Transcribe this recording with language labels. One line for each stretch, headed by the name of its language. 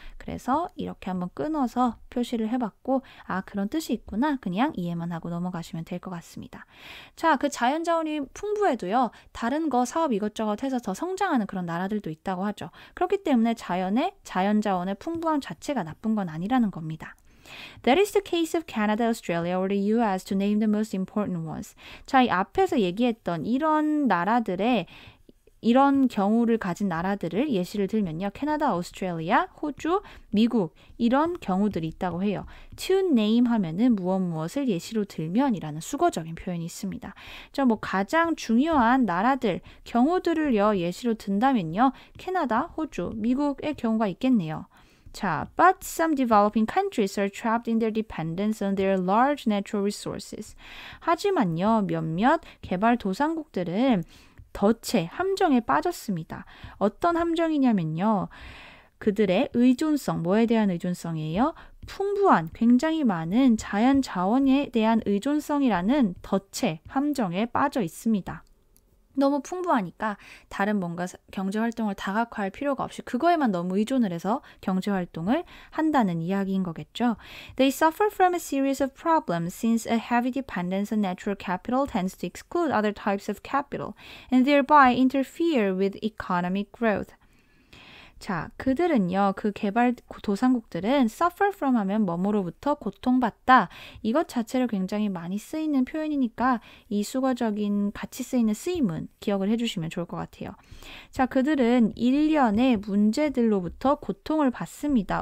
Korean: 그래서 이렇게 한번 끊어서 표시를 해봤고, 아, 그런 뜻이 있구나. 그냥 이해만 하고 넘어가시면 될 것 같습니다. 자, 그 자연자원이 풍부해도요, 다른 거 사업 이것저것 해서 더 성장하는 그런 나라들도 있다고 하죠. 그렇기 때문에 자연자원의 풍부함 자체가 나쁜 건 아니라는 겁니다.
English: That is the case of Canada, Australia, or the US, to name the most important ones.
Korean: 자, 이 앞에서 얘기했던 이런 나라들의 이런 경우를 가진 나라들을 예시를 들면요. 캐나다, 오스트레일리아, 호주, 미국 이런 경우들이 있다고 해요.
English: To name
Korean: 하면은 무엇을 예시로 들면이라는 수거적인 표현이 있습니다. 자, 뭐 가장 중요한 나라들, 경우들을요. 예시로 든다면요. 캐나다, 호주, 미국의 경우가 있겠네요.
English: 자, but some developing countries are trapped in their dependence on their large natural resources.
Korean: 하지만요, 몇몇 개발도상국들은 덫에, 함정에 빠졌습니다. 어떤 함정이냐면요, 그들의 의존성, 뭐에 대한 의존성이에요? 풍부한, 굉장히 많은 자연 자원에 대한 의존성이라는 덫에, 함정에 빠져 있습니다. 너무 풍부하니까 다른 뭔가 경제활동을 다각화할 필요가 없이 그거에만 너무 의존을 해서 경제활동을 한다는 이야기인 거겠죠.
English: They suffer from a series of problems since a heavy dependence on natural capital tends to exclude other types of capital and thereby interfere with economic growth.
Korean: 자, 그들은요, 그 개발도상국들은
English: suffer from
Korean: 하면 뭐뭐로부터 고통받다. 이것 자체를 굉장히 많이 쓰이는 표현이니까 이 수거적인 같이 쓰이는 쓰임은 기억을 해주시면 좋을 것 같아요. 자, 그들은 일련의 문제들로부터 고통을 받습니다.